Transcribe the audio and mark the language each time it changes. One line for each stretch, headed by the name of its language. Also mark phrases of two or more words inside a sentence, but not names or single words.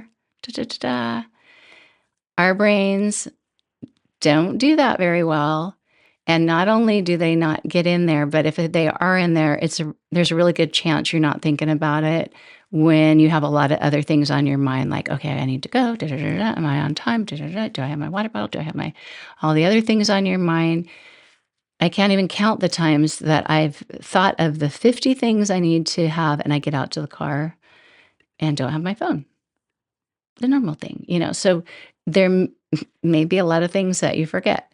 English: Da, da, da, da. Our brains don't do that very well. And not only do they not get in there, but if they are in there, there's a really good chance you're not thinking about it when you have a lot of other things on your mind, like, okay, I need to go. Da, da, da, da. Am I on time? Da, da, da. Do I have my water bottle? Do I have all the other things on your mind? I can't even count the times that I've thought of the 50 things I need to have, and I get out to the car and don't have my phone. The normal thing, So there may be a lot of things that you forget.